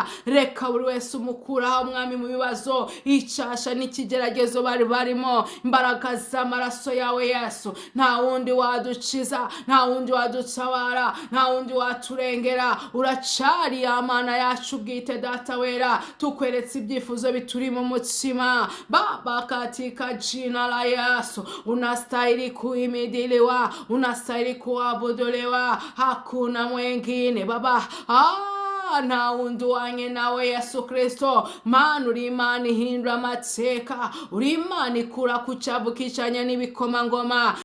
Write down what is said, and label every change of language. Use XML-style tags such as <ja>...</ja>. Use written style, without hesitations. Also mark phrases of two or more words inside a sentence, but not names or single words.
<rw>Reka buri wese umukuraho mwami mu bibazo, icyasha n'ikigeragezo bari barimo. Imbaraga z'amaraso yawe Yesu, nta wundi wadukiza, nta wundi wadutabara, nta wundi waturengera. Uracari ya Mana yacu bwite data wera. Tukweretse ibyifuzo bituri mu mutima Baba,</rw> <sw>katika jina la Yesu. Unastahili kuhimidiliwa, unastahili kuabuduliwa, hakuna mwengine Baba.</sw> <rw>nta wundi uhwanye nawe Yesu Kristo. Mana uri Imana ihindura amateka, uri Imana ikura ku cyavu kicanye n'ibikomangoma.</rw>